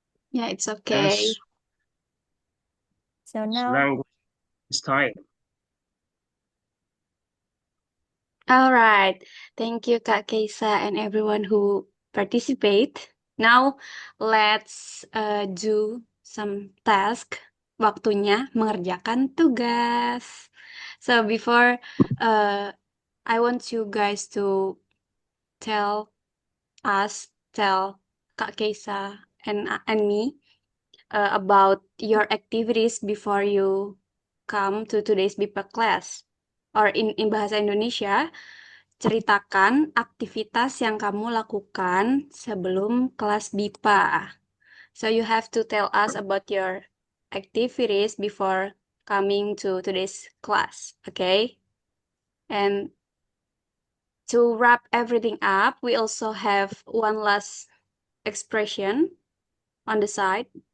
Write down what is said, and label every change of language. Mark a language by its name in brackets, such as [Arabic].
[English] Yeah, it's okay. Yes, So now, language is time. All right. Thank you, Kak Keisa, and everyone who participate. Now, let's do some task. [Indonesian] Waktunya mengerjakan tugas. [English] So before, I want you guys to tell Kak Keisa and me about your activities before you come to today's BIPA class. Or in Bahasa Indonesia, [Indonesian] ceritakan aktivitas yang kamu lakukan sebelum kelas BIPA. [English] So you have to tell us about your activities before coming to today's class, okay? And to wrap everything up, we also have one last expression on the slide.